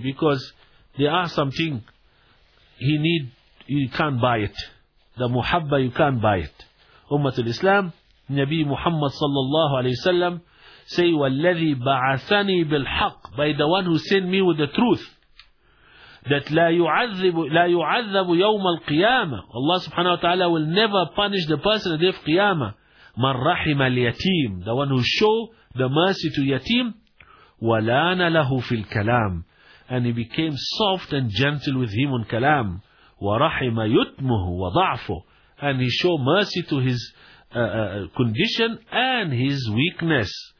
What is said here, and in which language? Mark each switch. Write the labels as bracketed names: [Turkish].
[English] Because there are something he need, you can't buy it. The muhabba, you can't buy it. Ummat al-Islam, Nabi Muhammad sallallahu alayhi wa sallam, say, [Arabic] وَالَّذِي بَعَثَنِي بِالْحَقِّ, [English] by the one who sent me with the truth. [Arabic] That لا يعذب يوم القيامة. [English] Allah subhanahu wa ta'ala will never punish the person at the day of Qiyamah. [Arabic] من رحم اليتيم, [English] the one who show the mercy to yatim. [Arabic] ولان له في الكلام, [English] and he became soft and gentle with him on kalam. [Arabic] ورحم يتمه وضعفه, [English] and he show mercy to his condition and his weakness.